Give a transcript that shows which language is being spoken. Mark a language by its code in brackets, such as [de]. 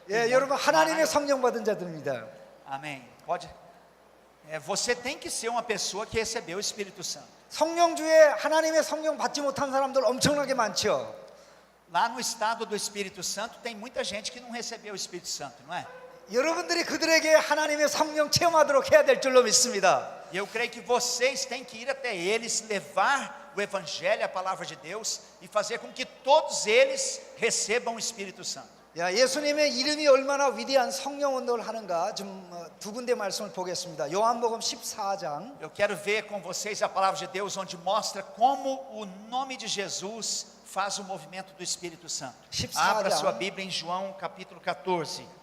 [ko] 여러분 하나님의 성령 받은 자들입니다. [pt] Amém. Pode. Você tem que ser uma pessoa que recebeu o Espírito Santo. [ko] 성령주에 하나님의 성령 받지 못한 사람들 엄청나게 많죠. [pt] Lá no estado do Espírito Santo tem muita gente que não recebeu o Espírito Santo, não é? [ko] 여러분들이 그들에게 하나님의 성령 체험하도록 해야 될 줄로 믿습니다. [pt] E eu creio que vocês têm que ir até eles, levar o Evangelho, a palavra de Deus, e fazer com que todos eles recebam o Espírito Santo. [ko] 예수님의 이름이 얼마나 위대한 성령 운동을 하는가 좀 두 군데 말씀을 보겠습니다. 요한복음 14장. [pt] Eu quero ver com vocês a palavra de Deus, onde mostra como o nome de Jesus faz o movimento do Espírito Santo. 14 Abra sua Bíblia em João capítulo 14.